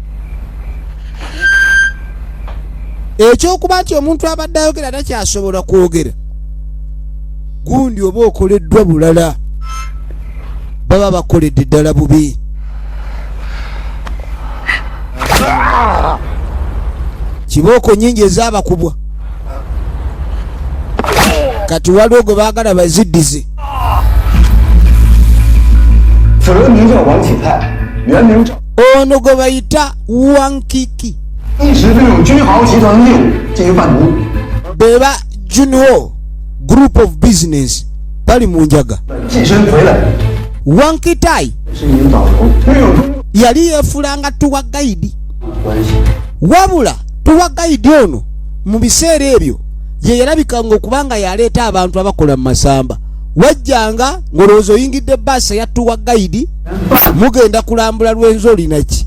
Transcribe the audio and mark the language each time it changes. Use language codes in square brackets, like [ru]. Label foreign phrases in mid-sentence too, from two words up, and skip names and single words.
[lg] Ekyokuba nti omuntu abadde ayogera takyasobola kwogera gundi oba okoleddwa bulala baba bakoledde ddala bubi. Kibooko nyingi ezaabakubwa kati waliwo gwe baagala baziddize. [zh] 此人名叫王启泰，原名赵， [lg] Ono gwe bayita Wankiki [zh] 一直利用君豪集团的业务进行贩毒， [lg] beba Junho Group of Business bali mu njaga. [zh] 寄身回来 [lg] Wankitai [zh] 是一名导游，拥有中 [lg] yali yeefulanga [en] tuwa gaidi. [zh] 关系。 [lg] Wabula [en] tuwa gaidi [lg] ono mu biseera ebyo ye yalabikanga okubanga yaleeta abantu abakola mu masamba. Wajjanga ng'olowooza oyingidde bbaasi ya [en] tuwa gaidi [lg] mugenda kulambula Lwenzi olinaki.